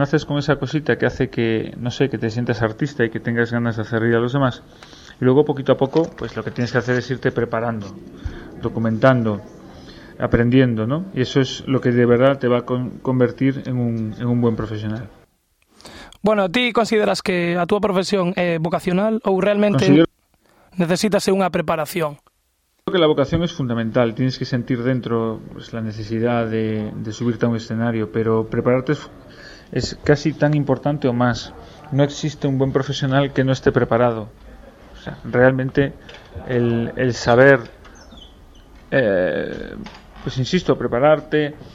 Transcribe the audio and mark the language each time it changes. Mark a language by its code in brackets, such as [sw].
[es] Naces con esa cosita que hace que, no sé, que te sientas artista y que tengas ganas de hacer reír a los demás. Y luego poquito a poco, pues lo que tienes que hacer es irte preparando, documentando, aprendiendo, ¿no? Y eso es lo que de verdad te va a convertir en un buen profesional. [gl] Bueno, ¿ti consideras que a túa profesión é vocacional ou realmente necesitase unha preparación? [es] Creo que la vocación es fundamental. Tienes que sentir dentro pues, la necesidad de subirte a un escenario, pero prepararte es casi tan importante o más. No existe un buen profesional que no esté preparado. O sea, realmente el saber, pues insisto, prepararte...